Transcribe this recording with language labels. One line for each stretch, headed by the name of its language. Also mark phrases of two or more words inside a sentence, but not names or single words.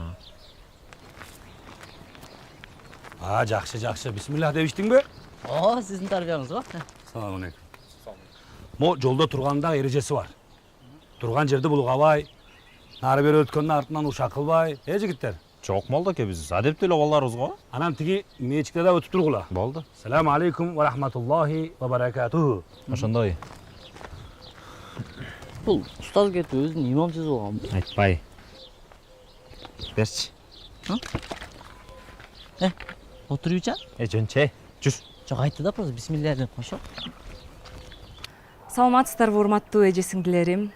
Kyrgyz: Жакшы. Бисмилlah деп иштиңби? Сиздин тарбияңыз го.
Arabic: سلام عليكم.
Kyrgyz: Мо жолдо турганда эрежеси бар. Турган жерди булгабай, нары бери өткөндүн артынан ушак кылбай. Жигиттер. Жок Молдоке, биз адептүү эле балдарбыз го. Анан тиги мечитте да өтүп тургула. Болду.
Arabic: سلام عليكم ورحمة الله وبركاته.
Kyrgyz: Ошондой. Бул устаз кетип өзүн имам сезип алган. Айтпай. Берчи. Отуруйча? Жөнче. Жүз. Жок, айтты да просто бисмилля деп кошо. Саламатсыздарбы, урматтуу эже сиңдилерим.